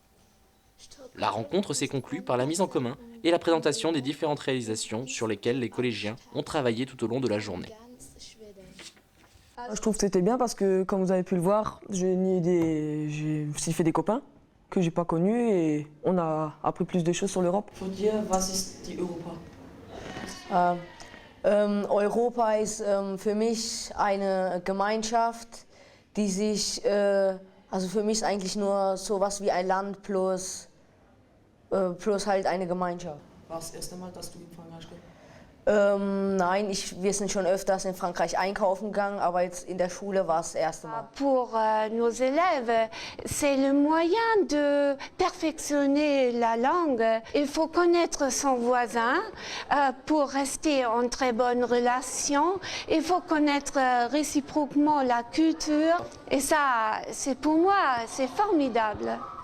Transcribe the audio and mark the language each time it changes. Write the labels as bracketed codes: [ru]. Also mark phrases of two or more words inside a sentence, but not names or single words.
[fr] La rencontre s'est conclue par la mise en commun et la présentation des différentes réalisations sur lesquelles les collégiens ont travaillé tout au long de la journée. Je trouve que c'était bien parce que, comme vous avez pu le voir, j'ai aussi fait des copains que j'ai pas connus et on a appris plus de choses sur l'Europe. Pour dire, [de] was ist die Europa? Europa ist für mich eine Gemeinschaft, die sich, also für mich ist eigentlich nur sowas wie ein Land plus halt eine Gemeinschaft. War das erste Mal, dass du in Frankreich warst? Nein, wir sind schon öfters in Frankreich einkaufen gegangen, aber jetzt in der Schule war es das erste Mal. [fr] Pour nos élèves, c'est le moyen de perfectionner la langue. Il faut connaître son voisin pour rester en très bonne relation. Il faut connaître réciproquement la culture. Et ça, c'est pour moi, c'est formidable.